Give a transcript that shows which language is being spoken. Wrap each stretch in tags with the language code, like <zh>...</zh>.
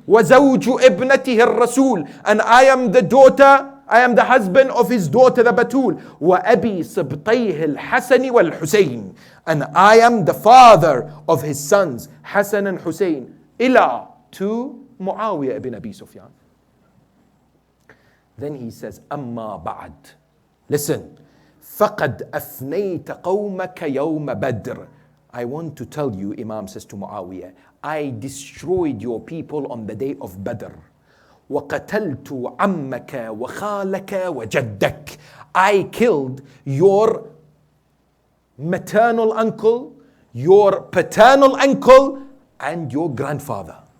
<ar>وَزَوْجُ إِبْنَتِهِ الرَّسُولِ,</ar> <en>and I am the husband of his daughter, the Batul.</en> <ar>وَأَبِي صِبْطَيْهِ الْحَسَنِ وَالْحُسَيْنِ,</ar> <en>and I am the father of his sons, Hassan and Hussein. إِلَى, to Muawiyah ibn Abi Sufyan. Then he says,</en> <ar>أَمَّا بَعْدْ,</ar> <en>listen,</en> <ar>فَقَدْ أَفْنَيْتَ قَوْمَكَ يَوْمَ بَدْرٍ.</ar> <en>I want to tell you, Imam says to Muawiyah, I destroyed your people on the day of Badr.</en> <ar>وَقَتَلْتُ عَمَّكَ وَخَالَكَ وَجَدَّكَ.</ar> <en>I killed your maternal uncle, your paternal uncle, and your grandfather.</en>